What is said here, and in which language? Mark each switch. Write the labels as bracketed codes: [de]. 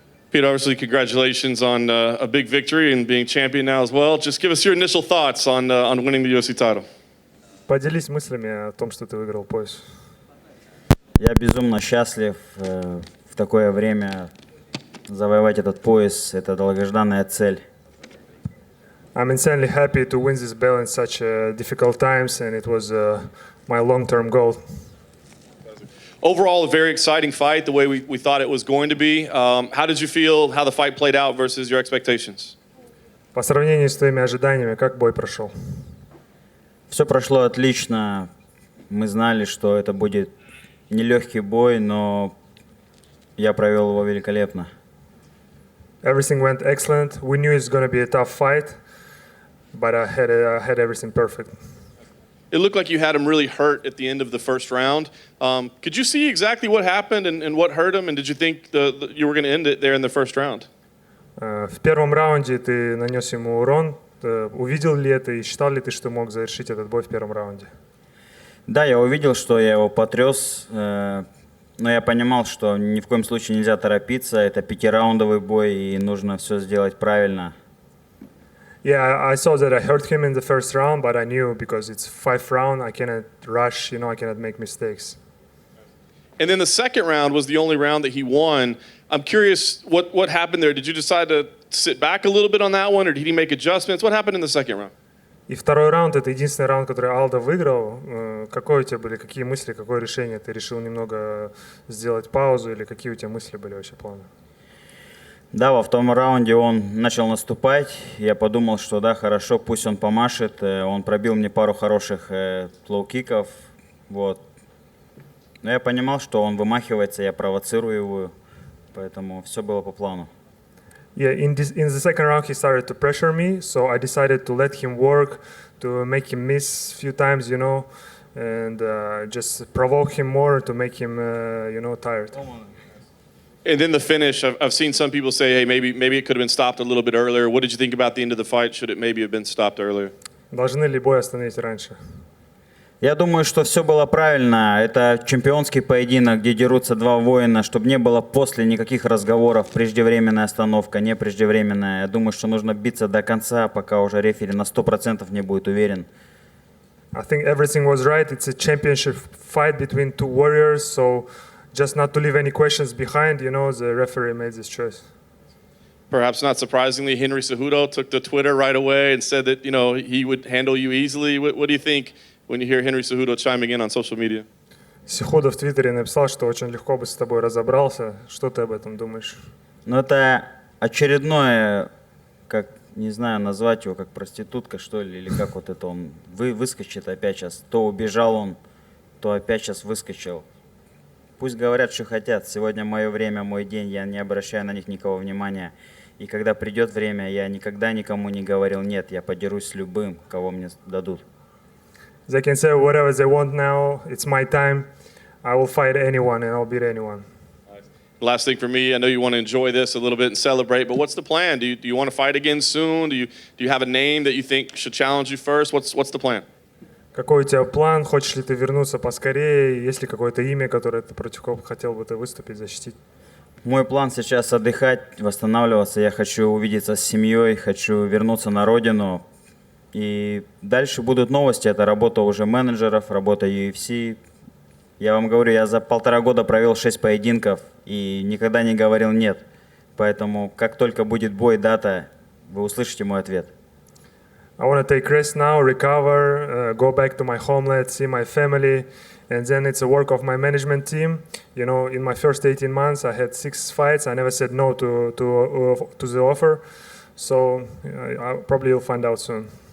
[en] Pete, obviously, congratulations on a big victory and being champion now as well. Just give us your initial thoughts on winning the UFC title. [ru] Поделись мыслями о том, что ты выиграл пояс. Я безумно счастлив в такое время завоевать этот пояс. Это долгожданная цель. [en] I'm insanely happy to win this belt in such difficult times, and it was my long-term goal. Overall, a very exciting fight, the way we thought it was going to be. How did you feel, how the fight played out versus your expectations? [ru] По сравнению с твоими ожиданиями, как бой прошел? Все прошло отлично. Мы знали, что это будет нелегкий бой, но я провел его великолепно. [en] Everything went excellent. We knew it's going to be a tough fight, but I had everything perfect. It looked like you had him really hurt at the end of the first round. Could you see exactly what happened and what hurt him? And did you think you were going to end it there in the first round? [ru] В первом раунде ты нанес ему урон. Увидел ли это и считал ли ты, что мог завершить этот бой в первом раунде? Да, я увидел, что я его потряс, но я понимал, что ни в коем случае нельзя торопиться. Это 5-раундовый бой, и нужно все сделать правильно. [en] Yeah, I saw that I hurt him in the first round, but I knew because it's 5th round, I cannot rush, I cannot make mistakes. And then the second round was the only round that he won. I'm curious what happened there. Did you decide to sit back a little bit on that one, or did he make adjustments? What happened in the second round? [ru] И второй раунд — это единственный раунд, который Алдо выиграл. Какой у тебя были, какие мысли, какое решение? Ты решил немного сделать паузу, или какие у тебя мысли были вообще планы? Да, во втором раунде он начал наступать. Я подумал, что да, хорошо, пусть он помашет. Он пробил мне пару хороших лоу-киков. Вот. Но я понимал, что он вымахивается, я провоцирую его. Поэтому все было по плану. [en] Yeah, in the second round he started to pressure me, so I decided to let him work, to make him miss a few times, and just provoke him more to make him, tired. And then the finish, I've seen some people say, hey, maybe it could have been stopped a little bit earlier. What did you think about the end of the fight? Should it maybe have been stopped earlier? [ru] Должны ли бой остановить раньше? Я думаю, что все было правильно. Это чемпионский поединок, где дерутся два воина, чтобы не было после никаких разговоров, преждевременная остановка, не преждевременная. Я думаю, что нужно биться до конца, пока уже рефери на 100% не будет уверен. [en] I think everything was right. It's a championship fight between two warriors, so just not to leave any questions behind, the referee made this choice. Perhaps not surprisingly, Henry Cejudo took to Twitter right away and said that, he would handle you easily. What do you think when you hear Henry Cejudo chiming in on social media? [ru] Cejudo в Твиттере написал, что очень легко бы с тобой разобрался. Что ты об этом думаешь? Это очередное, как, не знаю, назвать его как проститутка, что ли, или как вот это он выскочит опять сейчас. То убежал он, то опять сейчас выскочил. Пусть говорят, что хотят. Сегодня мое время, мой день, я не обращаю на них никакого внимания. И когда придет время, я никогда никому не говорил нет, я подерусь с любым, кого мне дадут. [en] They can say whatever they want now. It's my time. I will fight anyone and I'll beat anyone. Last thing for me, I know you want to enjoy this a little bit and celebrate, but what's the plan? Do you want to fight again soon? Do you have a name that you think should challenge you first? What's the plan? [ru] Какой у тебя план? Хочешь ли ты вернуться поскорее? Есть ли какое-то имя, которое ты против кого хотел бы ты выступить, защитить? Мой план сейчас отдыхать, восстанавливаться. Я хочу увидеться с семьей, хочу вернуться на родину. И дальше будут новости. Это работа уже менеджеров, работа UFC. Я вам говорю, я за 1,5 года провел 6 поединков и никогда не говорил нет. Поэтому как только будет бой, дата, вы услышите мой ответ. [en] I want to take rest now, recover, go back to my homeland, see my family, and then it's a work of my management team. In my first 18 months, I had 6 fights. I never said no to the offer. So probably you'll find out soon.